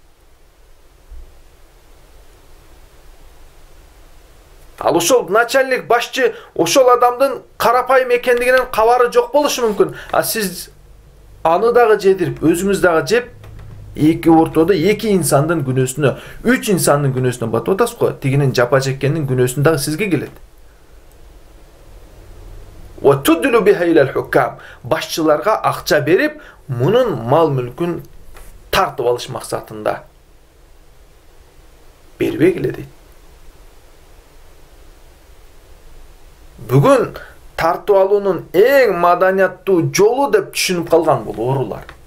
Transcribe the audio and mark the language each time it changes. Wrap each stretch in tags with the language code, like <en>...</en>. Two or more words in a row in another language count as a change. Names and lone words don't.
<ky>Ал ошол начальник, башчы, ошол адамдын карапайым экендигинен кабары жок болушу мүмкүн. Сиз аны дагы жедирип, өзүңүз дагы жеп, эки ортодо эки инсандын күнөөсүнө, үч инсандын күнөөсүнө батып атасыз го. Тигинин жапа чеккендин күнөөсүн дагы сизге келет.</ky> <ar>وتدلوا بها إلى الحكام.</ar> <ky>Башчыларга акча берип, мунун мал мүлкүн тартып алыш максатында бербегиле дейт. Бүгүн тартып алуунун эң маданияттуу жолу деп түшүнүп калган бул оорулар.</ky>